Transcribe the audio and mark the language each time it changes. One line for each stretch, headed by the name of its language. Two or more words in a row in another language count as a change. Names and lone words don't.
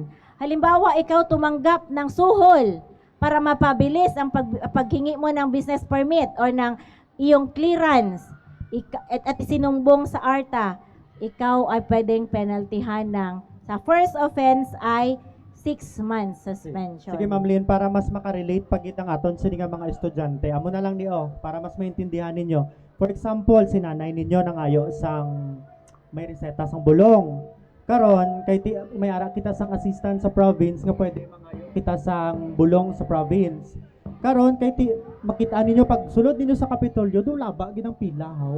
Filipino: Halimbawa, ikaw tumanggap ng suhol para mapabilis ang paghingi mo ng
English: business permit
Filipino: or ng iyong clearance at sinumbong sa ARTA, ikaw ay pwedeng penaltyhan ng sa
English: first offense
Filipino: ay
English: 6 months suspension.
Hiligaynon: Sige Ma'am Lynn, para mas makarelate pag itang aton sa mga estudyante, amo na lang niyo para mas maintindihan ninyo.
English: For example,
Hiligaynon: si nanay ninyo nangayo sang may reseta sang bulong. Karon kay may ara kita sang assistant sa province nga pwede mangayo kita sang bulong sa province. Karon kay makitaan ninyo pag sulod ninyo sa Kapitolyo, do laba gid ang pila haw.